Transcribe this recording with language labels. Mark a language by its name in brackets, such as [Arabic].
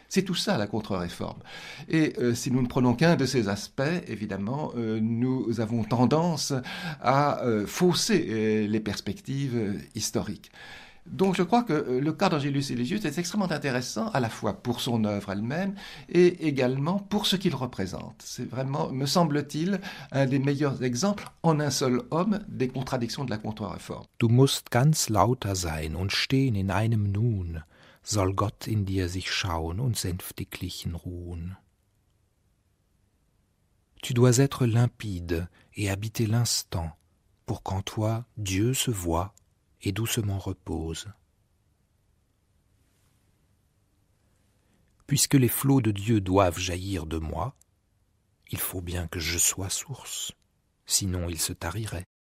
[French] C'est tout ça la contre-réforme. Et si nous ne prenons qu'un de ces aspects, évidemment, nous avons tendance à fausser les perspectives historiques. Donc je crois que le cas d'Angelus Silesius est extrêmement intéressant à la fois pour son œuvre elle-même et également pour ce qu'il représente. C'est vraiment, me semble-t-il, un des meilleurs exemples en un seul homme des contradictions de la contre-réforme. [German] Du musst ganz lauter sein und stehen in einem Nun, soll Gott in dir sich schauen und sänftiglichen ruhen. [French] Tu dois être limpide et habiter l'instant, pour qu'en toi Dieu se voie et doucement repose. Puisque les flots de Dieu doivent jaillir de moi, il faut bien que je sois source, sinon il se tarirait.